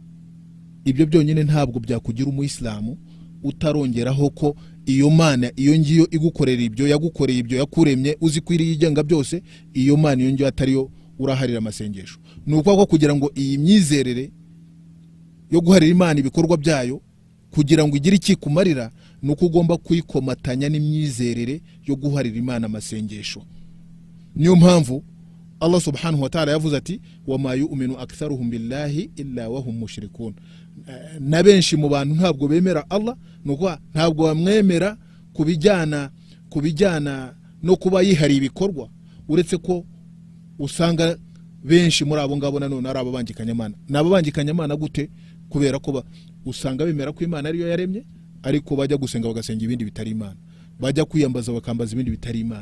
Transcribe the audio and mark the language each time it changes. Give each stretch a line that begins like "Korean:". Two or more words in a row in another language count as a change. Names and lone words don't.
Kinyarwanda: Ibyo byonyine ntabwo byakugira umuyisilamu utarongeraho ko iyo Mana iyo ngiyo igukorera ibyo, yagukoreye ibyo, yakuremye, uzi kwiriye igenga byose, iyo Mana iyo ngiyo atari yo uraharira amasengesho. Nuko ko kugira ngo iyi myizerere yo guharira Imana ibikorwa byayo kugira ngo igire iki kumarira, nuko ugomba kuyikomatanya n'imyizerere yo guharira Imana amasengesho. Niyo mpamvu
Arabic: الله سبحانه وتعالى
Kinyarwanda: yavuze ati
Arabic: وما يؤمن أكثرهم بالله إلا وهم مشركون,
Kinyarwanda: na benshi mu bantu ntabwo bemera Allah, nuko ntabwo bamwemera kubijyana no kuba yihari ibikorwa, uretse ko usanga benshi muri abo ngabo nanone ari ababangikanya Imana. Nababangikanya Imana gute? Kubera ko usanga bemera ko Imana ariyo yaremye, ariko bajya gusenga bagasenga ibindi bitari Imana, bajya kwiyambaza bakambaza ibindi bitari Imana.